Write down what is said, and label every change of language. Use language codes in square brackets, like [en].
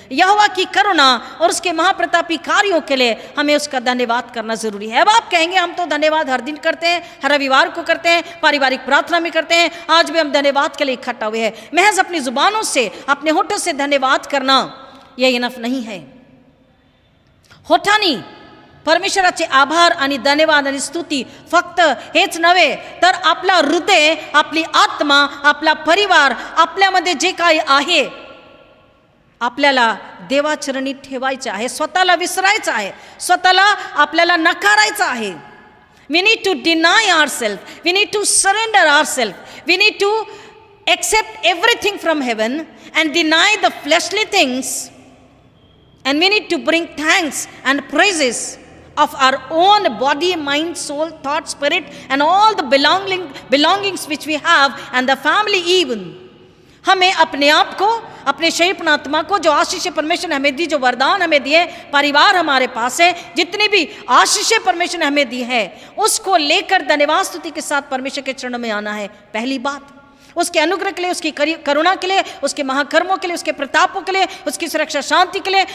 [hi] यहोवा की करुणा और उसके महाप्रतापी कार्यों के लिए हमें उसका धन्यवाद करना जरूरी है. अब आप कहेंगे हम तो धन्यवाद हर दिन करते हैं, हर रविवार को करते हैं, पारिवारिक प्रार्थना में करते हैं, आज भी हम धन्यवाद के लिए इकट्ठा हुए हैं. महज अपनी जुबानों से, अपने होठों से धन्यवाद करना यह इनफ नहीं है. [mr] होठानी परमेश्वराचे आभार आणि धन्यवाद आणि स्तुती फक्त हेच नव्हे तर आपला हृदय, आपली आत्मा, आपला परिवार, आपल्यामध्ये जे काही आहे आपल्याला देवाचरणी ठेवायचे आहे. स्वतःला विसरायचं आहे, स्वतःला आपल्याला नकारायचं आहे. [en] We need to deny ourselves, we need to surrender ourselves, we need to accept everything from heaven and deny the fleshly things, and we need to bring thanks and praises of our own body, mind, soul, thought, spirit and all the belongings which we have and the family even. [hi] हमें अपने आप को, अपने शरीर अपना आत्मा को, जो आशीष परमेश्वर ने हमें दी, जो वरदान हमें दिए, परिवार हमारे पास है, जितनी भी आशीष परमेश्वर ने हमें दी है, उसको लेकर धन्यवाद स्तुति के साथ परमेश्वर के चरणों में आना है। पहली बात, उसके अनुग्रह के लिए, उसकी करुणा के लिए, उसके महाकर्मों के लिए, उसके प्रतापों के लिए, उसकी सुरक्षा शांति के लिए।